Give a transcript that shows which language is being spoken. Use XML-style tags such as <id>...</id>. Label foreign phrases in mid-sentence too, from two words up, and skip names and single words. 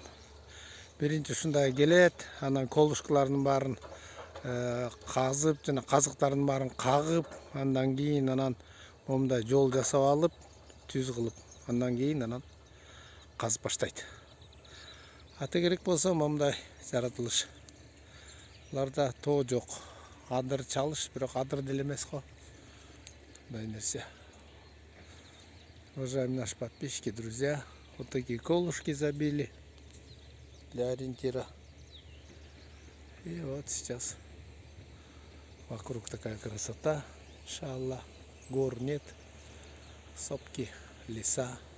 <ky>Биринчи ушундай келет, анан колушкалардын баарын казып, жана казыктардын баарын кагып, андан кийин анан момундай жол жасап алып, түз кылып, андан кийин анан казып баштайт. Аты керек болсо момундай жаратылыш. Буларда тоо жок. Адыр чалыш, бирок адыр деле эмес го. Мындай нерсе.</ky> <ru>Уважаемые наши подписчики, друзья, вот такие колышки забили для ориентира. И вот сейчас вокруг такая красота. Иншаллах. Гор нет, сопки, леса.</ru>